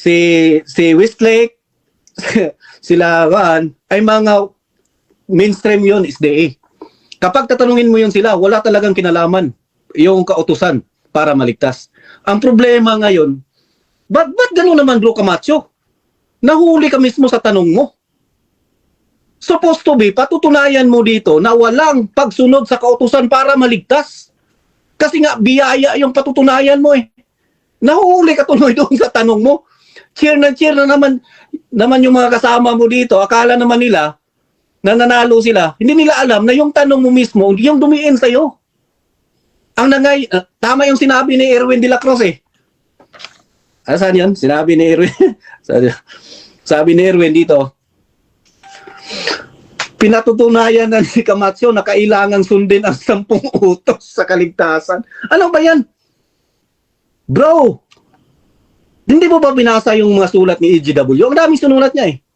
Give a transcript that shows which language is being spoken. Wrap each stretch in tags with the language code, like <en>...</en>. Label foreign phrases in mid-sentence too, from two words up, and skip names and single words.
<tl>si Westlake, sila Juan, ay mga mainstream yun, SDA. Kapag tatanungin mo yun sila, wala talagang kinalaman yung kautusan para maligtas. Ang problema ngayon, ba't gano'n naman, Bro Camacho? Nahuli ka mismo sa tanong mo.</tl> <en>Supposed to be,</en> <tl>patutunayan mo dito na walang pagsunod sa kautusan para maligtas. Kasi nga, biyaya yung patutunayan mo eh. Nahuli ka tuloy doon sa tanong mo. Cheer na naman yung mga kasama mo dito. Akala naman nila na nanalo sila. Hindi nila alam na yung tanong mo mismo, yung dumiin sa'yo. Tama yung sinabi ni Erwin de la Cruz eh. Saan yun? Sinabi ni Erwin. Sabi ni Erwin dito, pinatutunayan na ni Camacho na kailangan sundin ang 10 utos sa kaligtasan. Ano ba yan? Bro, hindi mo ba binasa yung mga sulat ni EGW? Ang daming sinulat niya eh.</tl>